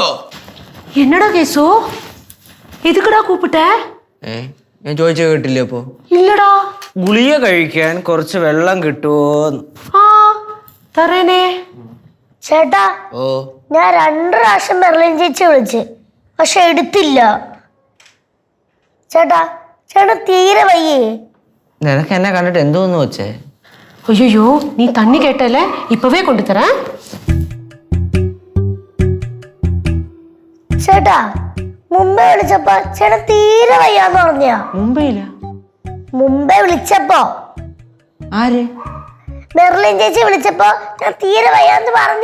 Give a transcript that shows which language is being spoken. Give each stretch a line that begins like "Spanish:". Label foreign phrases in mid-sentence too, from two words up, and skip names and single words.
Tamil: என்னடா கேசு எதுக்குடா கூப்பிட்ட?
Malayalam: ഞാൻ ചോദിച്ചു കേട്ടില്ലേ അപ്പോ?
Tamil: இல்லடா.
Malayalam: ഗുളിക കഴിക്കാൻ കുറച്ച് വെള്ളം കിട്ടുമോന്ന്. ആ തരേനേ. ചേട്ടാ, ഓ ഞാൻ 2 പ്രാവശ്യം മെർലിൻ ചേച്ചി വിളിച്ച്, പക്ഷെ എടുത്തില്ല. ചേട്ടാ, ചേട്ടാ തീരെ വയ്യേ. നിനക്ക് എന്നെ കണ്ടിട്ട് എന്തോന്ന് വെച്ചേ?
Tamil: ஐயோ நீ தண்ணி கேட்டல, இப்பவே கொண்டு தரேன்.
Malayalam: ചേട്ടാ, മുമ്പേ വിളിച്ചപ്പോ ചേട്ടാ തീരെ വയ്യാന്ന് പറഞ്ഞ. മുമ്പേ വിളിച്ചപ്പോ ആര്? മെർലിൻ ചേച്ചി വിളിച്ചപ്പോ ഞാൻ തീരെ വയ്യാന്ന് പറഞ്ഞ.